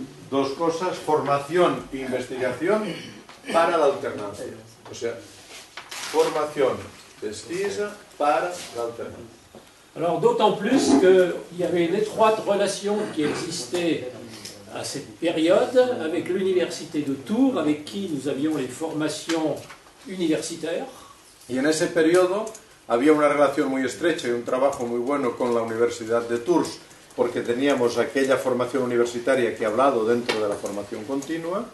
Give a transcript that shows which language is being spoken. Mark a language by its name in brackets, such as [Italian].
[Spanish] dos cosas, formación e investigación para la alternancia. O sea, formación, pesquisa para la alternancia. [French] Alors, d'autant plus qu'il y avait une étroite relation qui existait à cette période avec l'université de Tours, avec qui nous avions les formations universitaires. [Spanish] Y en ese periodo había una relación muy estrecha y un trabajo muy bueno con la Universidad de Tours, porque teníamos aquella formación universitaria que he hablado dentro de la formación continua.